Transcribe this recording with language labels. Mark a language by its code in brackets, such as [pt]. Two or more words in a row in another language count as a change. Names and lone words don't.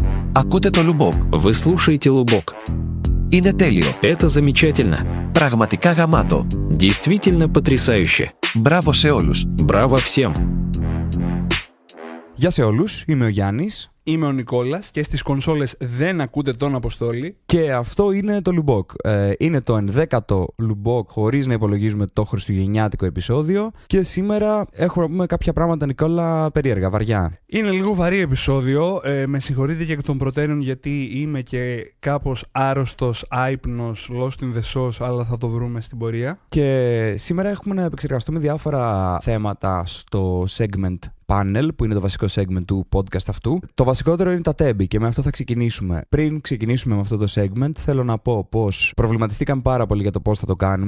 [el] Ακούτε το Λουμπόκ. [ru] Вы слушаете Лубок. [el] Είναι τέλειο. [ru] Это замечательно. [el] Πραγματικά γαμάτο. [ru] Действительно потрясающе. [el] Μπράβο σε όλους. [ru] Браво всем. [el] Γεια σε όλους, είμαι ο Γιάννης. Είμαι ο Νικόλας και στις κονσόλες δεν ακούτε τον Αποστόλη. Και αυτό είναι το Λουμπόκ. Είναι το 11ο Λουμπόκ χωρίς να υπολογίζουμε το χριστουγεννιάτικο επεισόδιο. Και σήμερα έχουμε κάποια πράγματα, Νικόλα, περίεργα, βαριά. Είναι λίγο βαρύ επεισόδιο. Με συγχωρείτε και εκ των προτέρων γιατί είμαι και κάπως άρρωστος, άυπνος, [en] lost in the sauce, [el] αλλά θα το βρούμε στην πορεία. Και σήμερα έχουμε να επεξεργαστούμε διάφορα θέματα στο [en] segment panel, [el] που είναι το βασικό segment του podcast αυτού. Το βασικότερο είναι τα τέμπη και με αυτό θα ξεκινήσουμε. Πριν ξεκινήσουμε με αυτό το segment, θέλω να πω πως προβληματιστήκαμε πάρα πολύ για το πώς θα το κάνουμε.